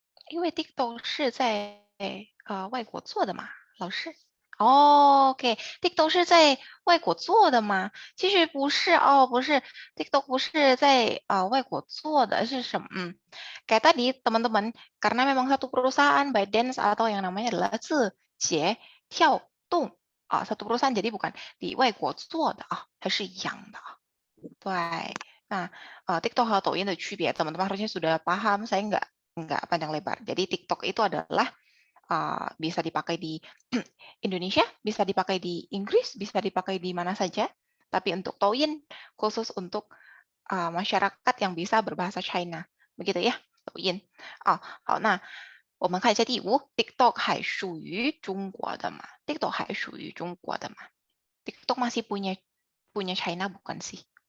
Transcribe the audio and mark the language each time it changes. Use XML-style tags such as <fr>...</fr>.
<zh>因为 TikTok 是在外国做的嘛，老师。 OK，TikTok 是在外国做的吗？其实不是哦，不是 TikTok 不是在外国做的，是什么？</zh> <id>kayak tadi teman-teman, karena memang satu perusahaan ByteDance atau yang namanya adalah 字节跳动satu perusahaan jadi bukan di</id> <zh>外国做的还是一样的对，那TikTok 和抖音的区别，</zh> <id>teman-teman harusnya sudah paham. Saya nggak panjang lebar. Jadi TikTok itu adalah bisa dipakai di Indonesia, bisa dipakai di Inggris, bisa dipakai di mana saja. Tapi untuk Douyin khusus untuk masyarakat yang bisa berbahasa China, begitu ya, Douyin.</id> <zh>好，那我们看一下第5 ，TikTok 还属于中国的吗 ？TikTok 还属于中国的吗 ？</zh> <id>TikTok masih punya China bukan sih？</id>